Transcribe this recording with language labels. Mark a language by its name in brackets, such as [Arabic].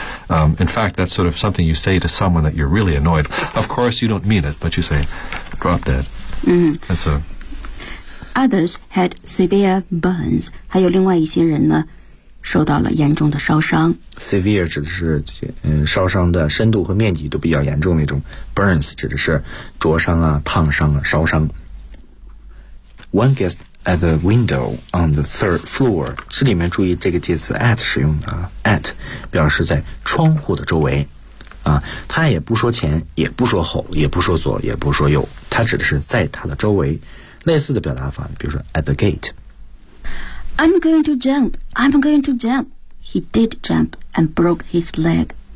[English] In fact, that's sort of something you say to someone that you're really annoyed. Of course, you don't mean it, but you say, drop dead. That's a... Others had severe burns. [Chinese] 还有另外一些人呢受到了严重的烧伤。 Severe 指的是烧伤的深度和面积都比较严重那种。 Burns 指的是灼伤啊、烫伤啊、烧伤。 [English] One guest at the window on the third floor. [Chinese] 这里面注意这个介词 at 使用的啊。At 表示在窗户的周围。啊，他也不说前，也不说后，也不说左，也不说右。他指的是在他的周围。类似的表达法，比如说 at the gate。 [English] I'm going to jump. I'm going to jump. He did jump and broke his leg.